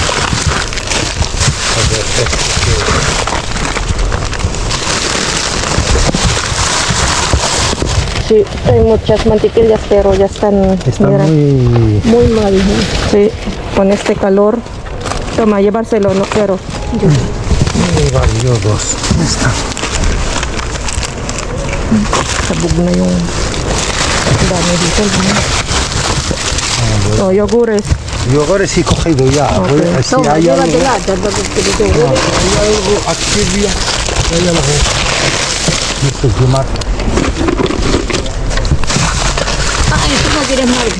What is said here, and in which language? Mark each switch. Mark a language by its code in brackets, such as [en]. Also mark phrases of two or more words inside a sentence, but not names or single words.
[es] Sí, hay muchas mantequillas, pero ya están. Está mira. muy... Muy mal. ¿no? Sí, con este calor. Toma, llevárselo, no quiero. Voy a llevar yo dos. Está. [tl] Sabog na yung dami dito. [es] No, yogures. Yogures sí he cogido ya. Ok. Voy a- si Toma, hay algo, llévatela. Te lo llevo. hay algo aquí, hay algo. Esto es de mar. Ah, eso no quieres marca.